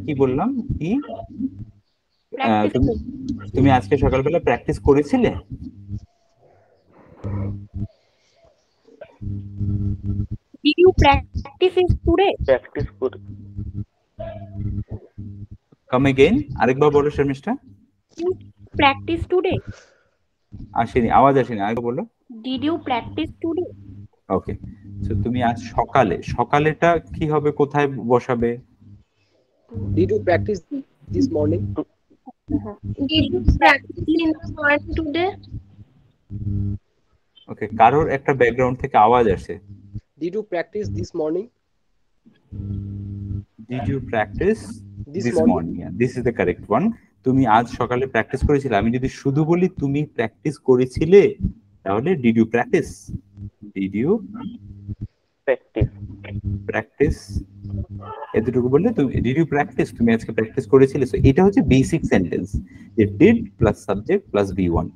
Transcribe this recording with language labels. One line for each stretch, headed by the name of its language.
Bangla: কি বললাম, কি তুমি আজকে সকালবেলা প্র্যাকটিস করেছিলে?
English: Did you practice it today?
Bangla: Practice করে
English: come again,
Bangla: আরেকবার বলো শর্মিষ্ঠা।
English: You practice today?
Bangla: আসেনি, আওয়াজ আসেনি, আরেকবার বলো।
English: Did you practice today?
Bangla: Okay, so তুমি আজ সকালেটা কি হবে, কোথায় বসাবে?
English: Did you practice this morning? Did you practice in the morning today?
Bangla: ওকে, কারোর একটা ব্যাকগ্রাউন্ড থেকে আওয়াজ আসে।
English: Did you practice this morning? Did you practice This this morning? morning? Yeah, this is the correct one.
Bangla: তুমি আজ সকালে practice করেছিলে। আমি যদি শুধু বলি তুমি প্র্যাকটিস করেছিলে, তাহলে
English: did you practice,
Bangla: did you practice, এতটুকু বললে তুমি ডিড ইউ প্র্যাকটিস, তুমি আজকে প্র্যাকটিস করেছিলে। সো এটা হচ্ছে বেসিক সেন্টেন্স, যে did plus subject plus V1।